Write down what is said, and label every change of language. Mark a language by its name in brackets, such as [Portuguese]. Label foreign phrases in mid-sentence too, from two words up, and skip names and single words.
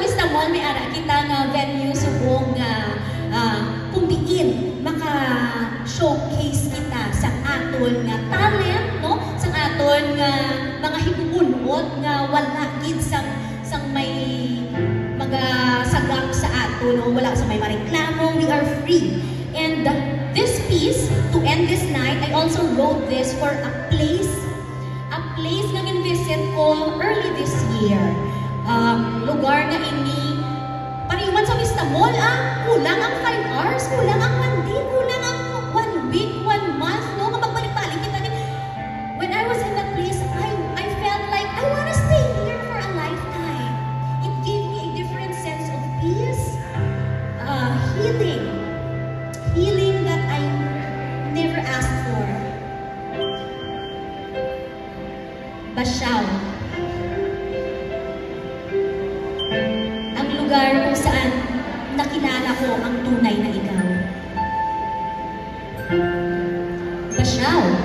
[Hiligaynon] mall may ara kita nga venue subong nga kung diin maka-showcase kita sa aton nga talent, no? Sa aton nga mga higugulot nga wala gid sang may mga sagap sa aton, no? Wala sa may mareklamo, [English] we are free. And this piece, to end this night, I also wrote this for a place [Hiligaynon] nga in-visit ko [English] early this year. [Hiligaynon] Lugar na ini, pariman sa Vista Mall, kulang ang 5 hours, kulang ang 1 day, kulang ang 1 week, 1 month, no? Magbalik-balik kita din. [English] When I was in that place, I felt like I want to stay here for a lifetime. It gave me a different sense of peace, healing that I never asked for. [Filipino] Basyaw. Ang lugar kung saan nakilala ko ang tunay na ikaw. Basyaw.